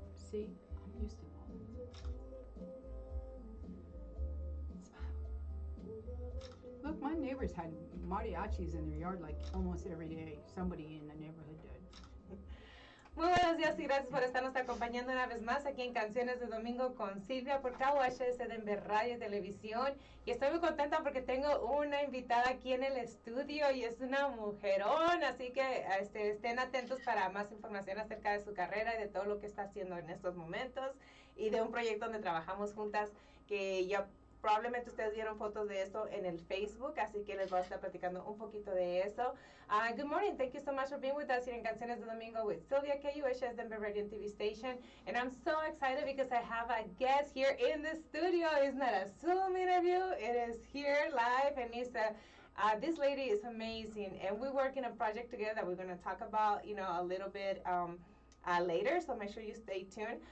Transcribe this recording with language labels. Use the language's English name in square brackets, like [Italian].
[English] See, I'm used to all Look, my neighbors had mariachis in their yard like almost every day. Somebody in the neighborhood did. [Spanish] Muy buenos días y gracias por estarnos acompañando una vez más aquí en Canciones de Domingo con Silvia por KUHS Denver Radio y Televisión. Y estoy muy contenta porque tengo una invitada aquí en el estudio y es una mujerón, así que estén atentos para más información acerca de su carrera y de todo lo que está haciendo en estos momentos y de un proyecto donde trabajamos juntas que ya probablemente ustedes vieron fotos de esto en el Facebook, así que les voy a estar platicando un poquito de eso. [English] Good morning. Thank you so much for being with us here in Canciones de Domingo with Silvia, KUHS Denver Radio and TV station. And I'm so excited because I have a guest here in the studio. It's not a Zoom interview. It is here live, and this lady is amazing. And we work in a project together that we're going to talk about, a little bit later, so make sure you stay tuned.